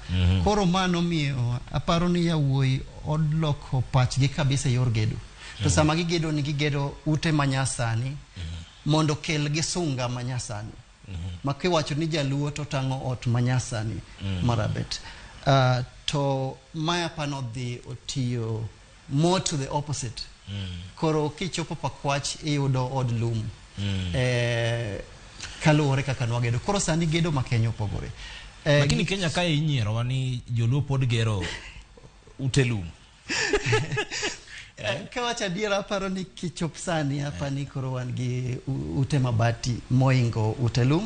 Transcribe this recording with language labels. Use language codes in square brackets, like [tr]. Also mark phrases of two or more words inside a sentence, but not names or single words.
[luo] Koro mano miyo aparo ni yawuoyi odloko pachgi kabisa yor gedo. To sama gigedo ni gigedo ute manyasani mondo kel gi sunga manyasani. Makiwacho ni jaluo to tango ot manyasani marabet. To maya panodhi otiyo [en] more to the opposite. [luo] Koro kichopo pakwach iyudo od lum. Kaluwore kaka nwagedo. Koro sani gedo ma Kenya opogore. Lakini Kenya kae inyiero wani joluo pod gero ute lum. Kawacha diera aparo ni kichop sani hapa ni koro wan gi ute mabati moingo utelum.